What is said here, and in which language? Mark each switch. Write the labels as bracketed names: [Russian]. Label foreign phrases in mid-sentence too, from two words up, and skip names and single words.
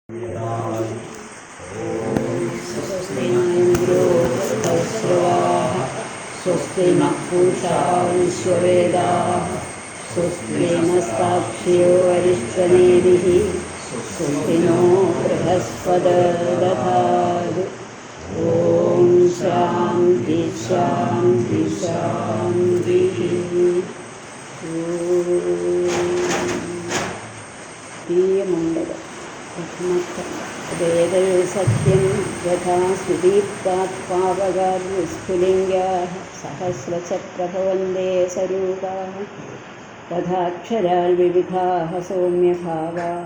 [Sanskrit] स्वस्ति न इन्द्रो वृद्धश्रवाः स्वस्ति नः पूषा विश्ववेदाः स्वस्ति नस्ताक्ष्यो अरिष्टनेमिः स्वस्ति नो बृहस्पतिर्दधातु। ॐ शान्ति शान्ति शान्तिः। ീയമണ്ഡലം വേദ സത്യം യഥാ സുദീപ്താത് പാവകാത് വിസ്ഫുലിംഗാഃ സഹസ്രചക്രഭവന്തേ സ്വരൂപാഃ തഥാക്ഷരാൽ വിവിധാഃ സൗമ്യഭാവാഃ